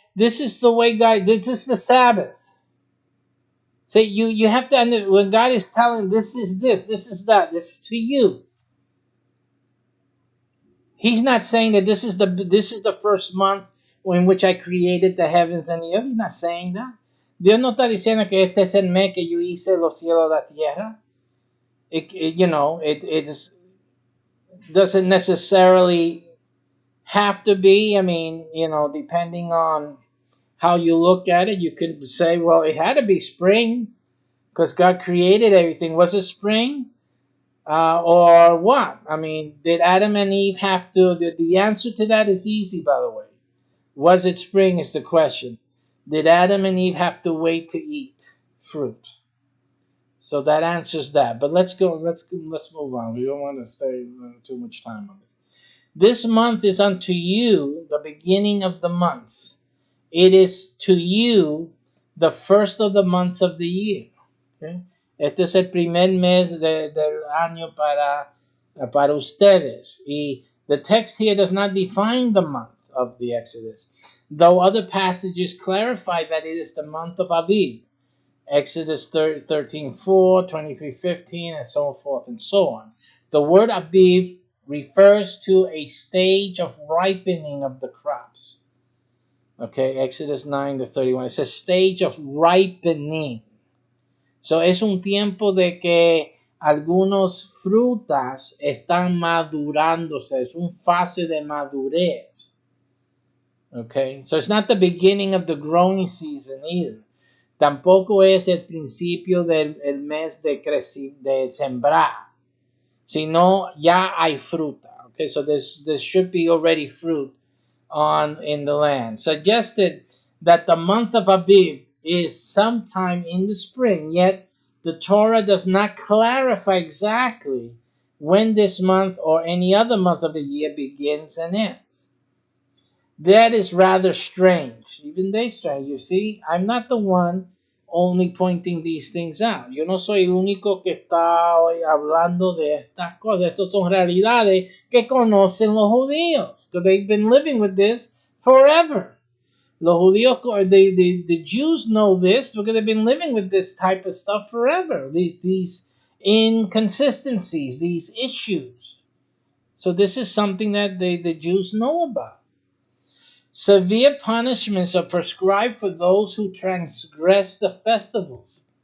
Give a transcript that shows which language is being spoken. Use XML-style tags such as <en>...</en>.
<en>This is the way God, this is the Sabbath. So you have to understand when God is telling this is that, this to you. He's not saying that this is the first month in which I created the heavens and the earth. He's not saying that.</en> <es>Dios no está diciendo que este es el mes que yo hice los cielos y la tierra.</es> <en>It doesn't necessarily have to be. I mean, depending on how you look at it, you could say, well, it had to be spring because God created everything. Was it spring? Or what? I mean, did Adam and Eve have to? The answer to that is easy, by the way. Was it spring is the question. Did Adam and Eve have to wait to eat fruit? So that answers that. But let's move on. We don't want to stay too much time on this. This month is unto you the beginning of the months. It is to you the first of the months of the year. Okay?</en> <es>Este es el primer mes del año para ustedes.</es> <en>Y the text here does not define the month of the Exodus, though other passages clarify that it is the month of Aviv. Exodus 13:4, 23:15, and so forth and so on. The word Aviv refers to a stage of ripening of the crops. Okay, Exodus 9:31. It's a stage of ripening.</en> <es>So es un tiempo de que algunos frutas están madurándose. Es un fase de madurez.</es> <en>Okay, so it's not the beginning of the growing season either.</en> <es>Tampoco es el principio del mes de sembrar, sino ya hay fruta.</es> <en>Okay, so there should be already fruit in the land. Suggested that the month of Abib is sometime in the spring, yet the Torah does not clarify exactly when this month or any other month of the year begins and ends. That is rather strange. Even they strange. You see, I'm not the one only pointing these things out.</en> <es>Yo no soy el único que está hoy hablando de estas cosas. Estas son realidades que conocen los judíos.</es> <en>Because they've been living with this forever.</en> <es>Los judíos,</es> <en>the Jews know this because they've been living with this type of stuff forever. These inconsistencies, these issues. So this is something that the Jews know about. Severe punishments are prescribed for those who transgress the festivals.</en>